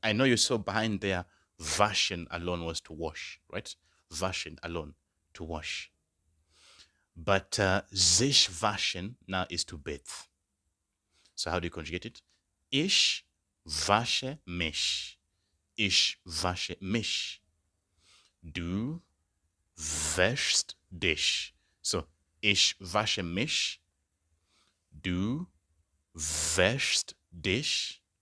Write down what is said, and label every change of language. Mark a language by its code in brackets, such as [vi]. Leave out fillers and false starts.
[en] I know you saw behind there, waschen alone was to wash, right? Waschen alone, to wash. But sich waschen now is to bathe. So how do you conjugate it? [de] Ich wasche mich. Ich wasche mich. Du wäschst dich. So, ich wasche mich. Du wäschst dich.